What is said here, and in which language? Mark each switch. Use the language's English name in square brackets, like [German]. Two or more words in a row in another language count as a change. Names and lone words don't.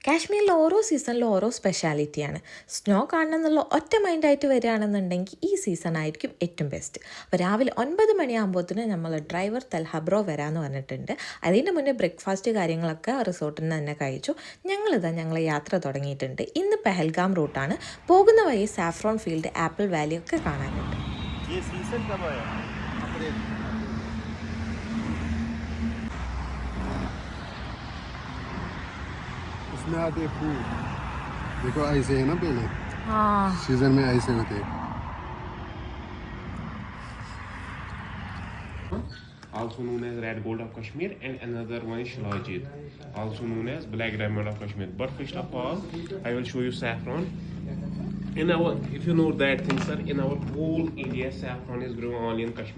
[Malayalam] കാശ്മീരിൽ ഓരോ സീസണിലും ഓരോ സ്പെഷ്യാലിറ്റിയാണ്. സ്നോ കാണണം എന്നുള്ള ഒറ്റ മൈൻഡായിട്ട് വരികയാണെന്നുണ്ടെങ്കിൽ ഈ സീസൺ ആയിരിക്കും ഏറ്റവും ബെസ്റ്റ്. അപ്പോൾ രാവിലെ 9 മണിയാകുമ്പോഴത്തേന് നമ്മൾ ഡ്രൈവർ തൽഹബ്രോ വരാമെന്ന് പറഞ്ഞിട്ടുണ്ട്. അതിൻ്റെ മുന്നേ ബ്രേക്ക്ഫാസ്റ്റ് കാര്യങ്ങളൊക്കെ റിസോർട്ടിൽ നിന്ന് തന്നെ കഴിച്ചു. ഞങ്ങളെ യാത്ര തുടങ്ങിയിട്ടുണ്ട്. ഇന്ന് പെഹൽഗാം റൂട്ടാണ്. പോകുന്ന വഴി സാഫ്രോൺ ഫീൽഡ്, ആപ്പിൾ വാലി ഒക്കെ കാണാനുണ്ട്. [Hindi] इसमें आते फूल देखो ऐसे है ना पहले सीजन में ऐसे होते हैं. [English] Also known as red gold of Kashmir, and another one is Shilajit, also known as black diamond of Kashmir. But first of all, I will show you saffron. If you know that thing, sir, in our whole India, saffron is grown only in Kashmir.